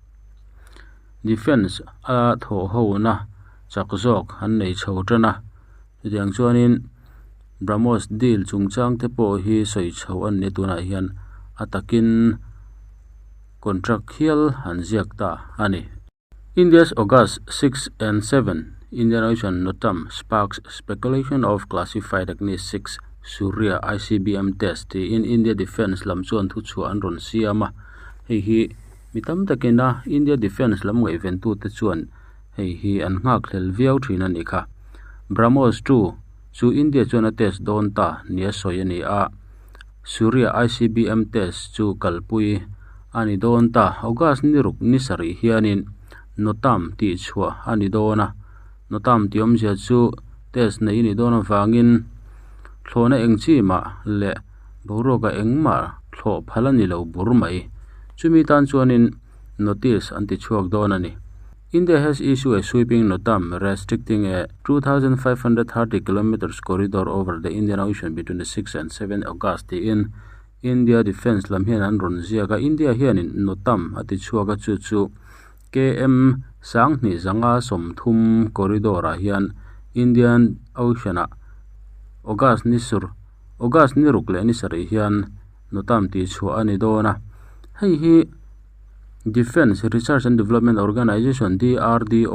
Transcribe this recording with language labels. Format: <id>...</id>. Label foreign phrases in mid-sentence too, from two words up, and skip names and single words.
<hmr>defense a tho ho na chakzok an nei chhotrana tiang chuanin BrahMos deal chungchang te po hi soi chho an ne tuna hian atakin contract hial han ziak ta ani</hmr> <en>India's August 6 and 7 Indian Ocean Notam sparks speculation of classified Agni 6 Surya ICBM test in India</en> <hmr>Defense lam chuan thu chu an ron siama hi mitam takena India Defense lam ngai ven tu te chuan hi an ngak hlel viau thina ni kha BrahMos 2 chu India chuan a test don ta nia soi ani a Surya ICBM test chu kalpui ani don ta August ni ruk ni sari hianin Notam ti chua ani dona Notam tiom sia chu test nei ni dona wangin thlona engchi ma le boroga engma thlo phalani lo burmai chumi tan chuanin notice anti chuak donani</hmr> <en>India has issued a sweeping notam restricting a 2,530 kilometers corridor over the Indian Ocean between the 6 and 7 August in</en> <hmr>India Defense lam hian an ron ziaga India hianin notam ati chuaka chu KM sang ni zanga somthum corridor a hian Indian Ocean a August ni rukle ni sari hian notam ti chua ani dona hi Defense Research and Development Organization DRDO</hmr>